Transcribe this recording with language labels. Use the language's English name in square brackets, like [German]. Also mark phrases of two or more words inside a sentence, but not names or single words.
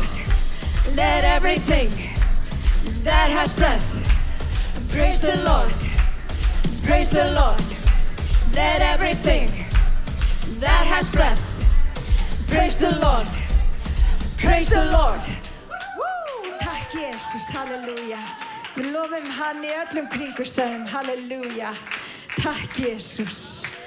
[English] Let everything that has breath praise the Lord. Praise the Lord. Let everything that has breath praise the Lord. Praise the Lord. [Icelandic] Takk Jesus, halleluja. Við lofum hann í öllum kringumstæðum, halleluja. Takk Jesus.